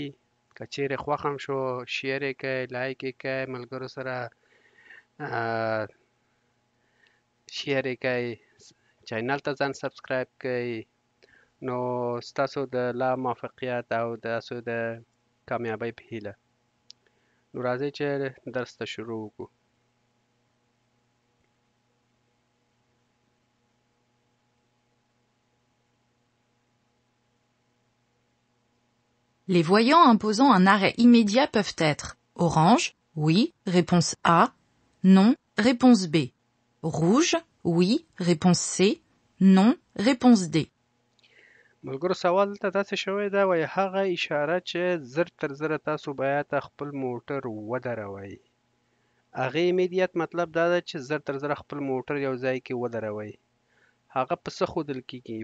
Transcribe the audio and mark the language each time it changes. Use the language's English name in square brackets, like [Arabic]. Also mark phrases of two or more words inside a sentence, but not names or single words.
[Pashto] که چیرې خوښ هم شو، شیر یې کړئ، لایک یې کړئ، ملګرو سره شیر یې کړئ، چینل ته ځان سبسکرایب کړئ. نو ستاسو د لا موفقیت او تاسو د کامیابی په هیله. نو راځئ چې درس ته شروع وکړو. [French] Les voyants imposant un arrêt immédiat peuvent être orange, oui, réponse A, non, réponse B. Rouge, oui, réponse C, non, réponse D. [Pashto] ملګرو، سوال ته داسې شوی ده، وایي هغه اشاره چې زر تر زره تاسو باید خپل موټر ودروئ. هغې ایمیډیت مطلب دا ده چې زر تر زره خپل موټر یو ځای کې ودروئ. هغه په څه ښودل کیږي؟